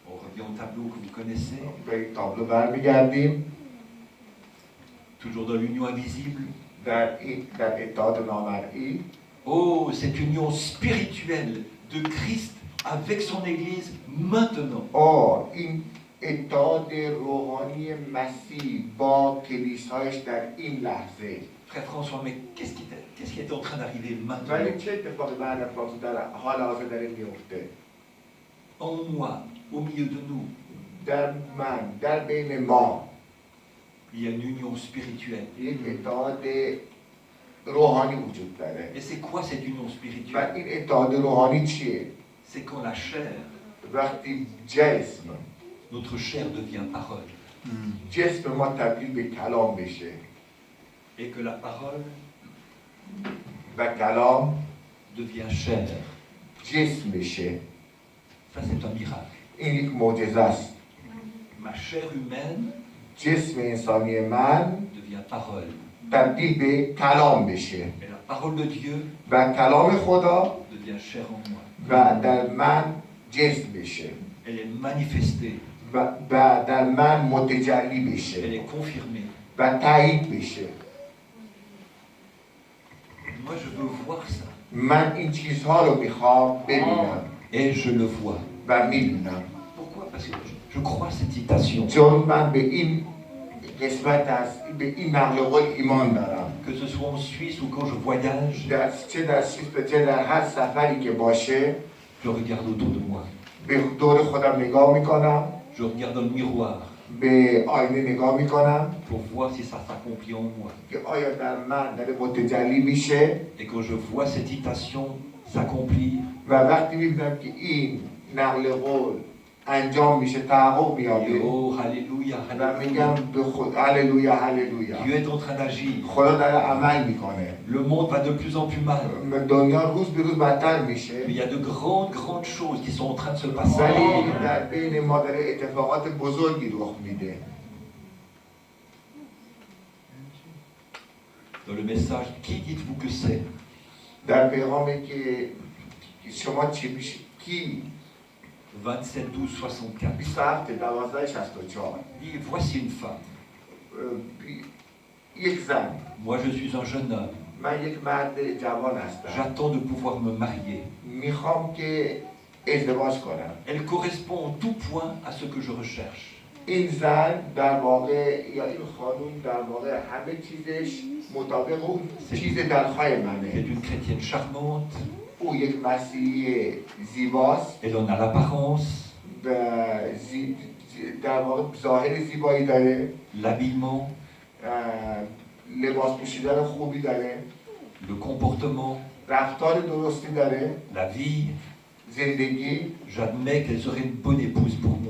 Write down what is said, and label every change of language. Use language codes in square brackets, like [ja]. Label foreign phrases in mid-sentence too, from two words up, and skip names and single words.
[fr] revient au tableau que vous connaissez. [fa] به این تابلو برمیگردیم. [fr] Toujours dans l'union invisible. [fa] در اتحاد نامرئی. [fr] Oh, cette union spirituelle de Christ avec son Église maintenant. [fa] این اتحاد روحانی مسیح با کلیسایش در این لحظه. [fr] Frère François, mais qu'est-ce qui est en train d'arriver maintenant? [fa] ولی چه اتفاقی بعد فرانسه در حال حاضر داره میفته؟ [fr] En moi, au milieu de nous, [fa] در من، در بین ما [fr] il y a une union spirituelle. [fa] یک اتحاد روحانی وجود داره. [fr] Et c'est quoi cette union [fa] و [fr] spirituelle? [fa] این اتحاد روحانی چیه؟ [fr] C'est quand la chair, [fa] وقتی جسم [fr] notre chair devient parole. [fa] جسم ما تبدیل به کلام بشه [fr] Et que la parole [fa] و کلام [fr] devient chair. [fa] جسم بشه. [fr] Ça, c'est un miracle. [fa] این یک معجزه است. [fr] Ma chair humaine [fa] جسم انسانی من [fr] devient parole. [fa] تبدیل به کلام بشه [fr] Et la parole de Dieu [fa] و کلام خدا [fr] devient chair en moi. [fa] و در من جسم بشه [fr] Elle est manifestée, [fa] و در من متجلی [fr] elle [fa] بشه [fr] est confirmée. [fa] و تایید بشه. [fr] Moi, je veux voir ça. [fa] من این چیزها رو میخوام ببینم [fr] Et je le vois. [fa] و میبینم. [fr] Pourquoi? Parce que je crois à cette citation. [fa] چون من به این قسمت است، به این نقل قول ایمان دارم. [fr] Que ce soit en Suisse ou quand je voyage, [fa] چه در سوئیس چه در هر سفری که باشه [fr] je regarde autour de moi. [fa] به دور خودم نگاه میکنم، [fr] Je regarde dans le miroir [fa] به آینه نگاه میکنم [fr] pour voir si ça s'accomplit en moi. [fa] که آیا در من داره متجلی میشه. [fr] Et quand je vois cette citation s'accomplir, [fa] و وقتی میبینم که این نقل قول انجام میشه، تحقق میابه [fr] oh, alléluia, [fa] و میگم [fr] alléluia. [fa] به خود هللویا هللویا، [fr] Dieu est en train d'agir. [fa] خدا داره عمل میکنه. [fr] Le monde va de plus en plus mal. [fa] دنیا روز به روز بدتر میشه [fr] Mais il y a de grandes choses qui sont en train de se passer. [fa] ولی در بین ما داره اتفاقات بزرگی رخ میده. [fr] Dans le message, qui dites-vous que c'est? [fa] در پیغامی که شما چی میشه کی [fr] 27, 12, 64. [fa] 27 12 64 [fr] Dit, voici une femme. [fa] یک زن، [fr] Moi, je suis un jeune homme. [fa] من یک مرد جوان هستم، [fr] J'attends de pouvoir me marier. [fa] میخوام که ازدواج کنم. [fr] Elle correspond en tout point à ce que je recherche. [fa] این زن در واقع یا این خانوم در واقع همه چیزش مطابق اون چیز دلخواه [fr] C'est [fa] منه. [fr] une chrétienne charmante. [fa] او یک مسیحی زیباست [fr] Elle en a l'apparence, [fa] و در واقع ظاهر زیبایی داره، [fr] l'habillement, [fa] لباس پوشیدن خوبی داره، [fr] le comportement, [fa] رفتار درستی داره، [fr] la vie. [fa] زندگی. [fr] J'admets qu'elle serait une bonne épouse pour moi.